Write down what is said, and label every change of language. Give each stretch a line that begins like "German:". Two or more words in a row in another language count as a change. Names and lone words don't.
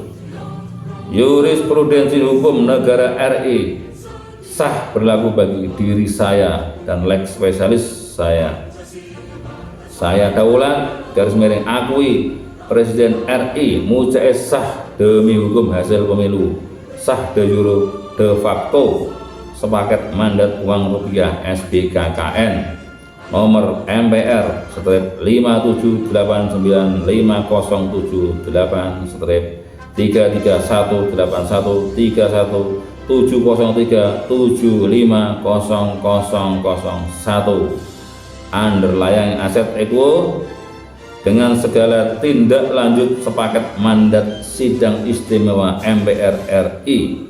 Indonesian: Jurisprudensi hukum negara RI sah berlaku bagi diri saya dan
Latin: lex spesialis
Indonesian: saya daulat garis miring akui Presiden RI Mujais sah demi hukum hasil pemilu, sah
Latin: de jure de facto
Indonesian: sepaket mandat uang rupiah SBKKN nomor MPR strip 578950778 strip 331813037500001
English: underlying aset
Indonesian: equo dengan segala tindak lanjut sepaket mandat sidang istimewa MPR RI.